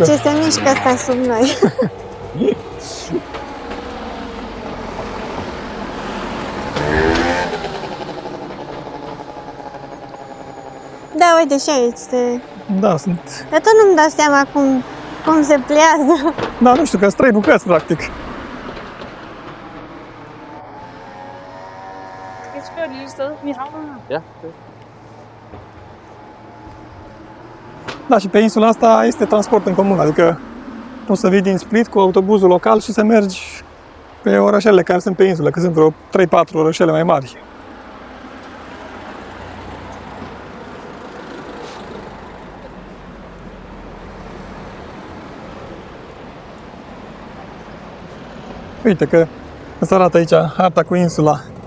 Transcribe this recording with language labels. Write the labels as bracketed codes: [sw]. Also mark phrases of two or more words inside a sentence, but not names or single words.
[ro] ce se mișcă asta sub noi. Da, uite și aici se... Da, sunt... Dar tot nu-mi dau seama cum se pliază. Da, nu știu, că sunt 3 bucăți, practic. [da] Skal vi spørge et lille sted? Vi havner her. Ja. [ro] Da, și pe insula asta este transport în comun, adică poți să vii din Split cu autobuzul local și să mergi pe orășelele care sunt pe insulă, că sunt vreo 3-4 orășele mai mari. Uite că îți arată aici harta cu insula.